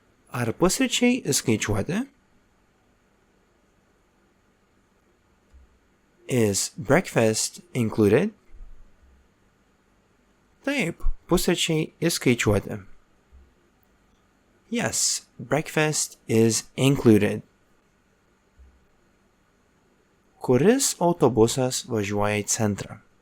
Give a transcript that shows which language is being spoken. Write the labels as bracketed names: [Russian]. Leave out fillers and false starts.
[Lithuanian] Ar pusryčiai įskaičiuoti? [English] Is breakfast included? [Lithuanian] Taip, pusryčiai įskaičiuoti. [English] Yes, breakfast is included. [Lithuanian] Kuris autobusas važiuoja į centrą?